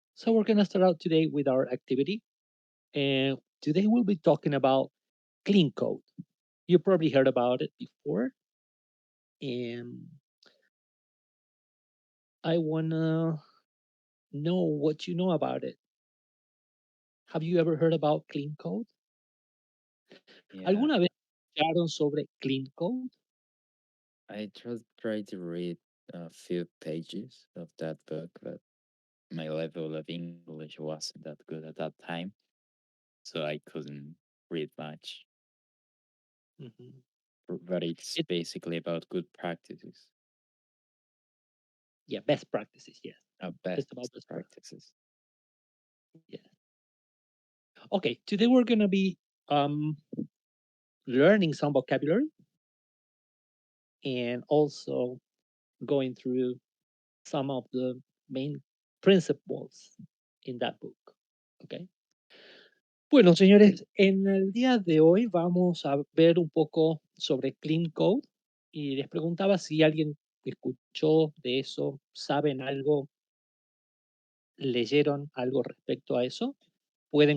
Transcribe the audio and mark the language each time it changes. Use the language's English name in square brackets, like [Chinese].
[English] So we're gonna start out today with our activity, and today we'll be talking about clean code. You probably heard about it before, and I wanna know what you know about it. Have you ever heard about clean code? Yeah. [Spanish] ¿Alguna vez escucharon sobre clean code? [English] I just tried to read a few pages of that book, but my level of English wasn't that good at that time, so I couldn't read much. Ujú. But it's It, basically about good practices, yeah, best practices. Yes, best it's about best practices. practices. Yeah. Okay. Today we're gonna be um, learning some vocabulary and also going through some of the main principles in that book. Okay. [Spanish] Bueno, señores, en el día de hoy vamos a ver un poco sobre Clean Code y les preguntaba si alguien escuchó de eso, saben algo, leyeron algo respecto a eso. Pueden